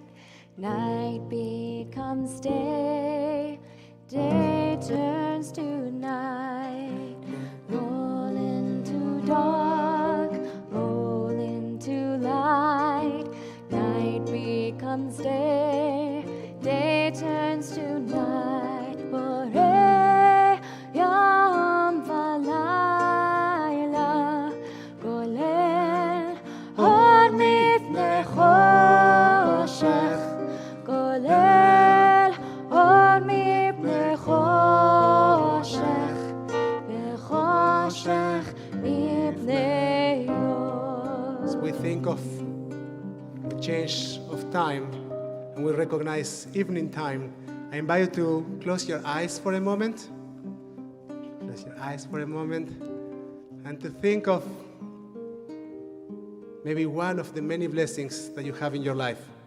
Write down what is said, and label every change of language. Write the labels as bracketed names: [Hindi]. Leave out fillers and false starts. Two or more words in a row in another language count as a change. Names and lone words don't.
[English] Night becomes day, day turns to night. Roll into dark, roll into light. comes day, day turns to night. [Hebrew] בורא יום ולילה, גולל אור מפני חושך, גולל אור מפני חושך, וחושך מפני יום. [English] As we think of the change of time and we recognize evening time, I invite you to close your eyes for a moment. Close your eyes for a moment and to think of maybe one of the many blessings that you have in your life.